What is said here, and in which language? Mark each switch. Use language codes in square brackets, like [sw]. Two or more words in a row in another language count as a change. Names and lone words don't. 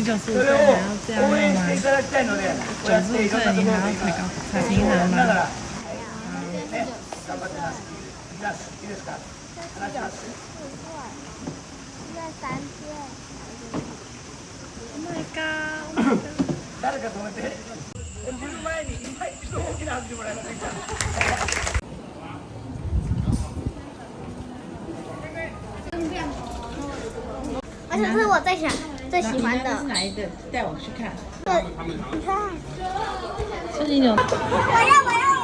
[ja] それを応援していただきたいので、こうやっていろんなところで今やりながら、ね、頑張ってます。いきます。いいですか？話します。誰か止めて。降りる前に今一度大きな拍手もらえませんか？ [zh] 而且这是我最喜欢的。是哪一个？带我去看。你看，是那种。我要。